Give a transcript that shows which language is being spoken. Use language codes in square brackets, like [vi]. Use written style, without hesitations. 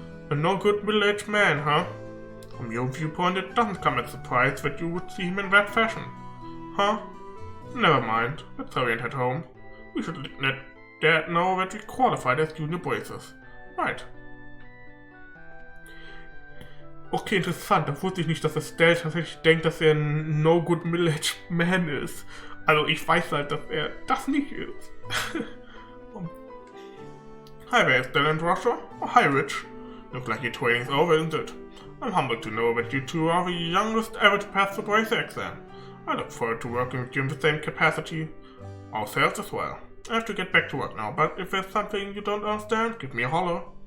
[en] A no-good middle-aged man, huh? From your viewpoint, it doesn't come as a surprise that you would see him in that fashion. Huh? Never mind, let's hurry and head home. We should let Dad know that we qualified as junior bracers. Right. [de] Okay, interessant. Da wusste ich nicht, dass Estelle tatsächlich denkt, dass er ein [en] no-good middle-aged man [de] ist. Also ich weiß halt, dass er das nicht ist. [en] Hi there, Estelle and Russia. Oh, hi, Rich. Looks like your training's over, isn't it? I'm humbled to know that you two are the youngest ever to pass the Bracer exam. I look forward to working with you in the same capacity. Ourselves as well. I have to get back to work now, but if there's something you don't understand, give me a holler.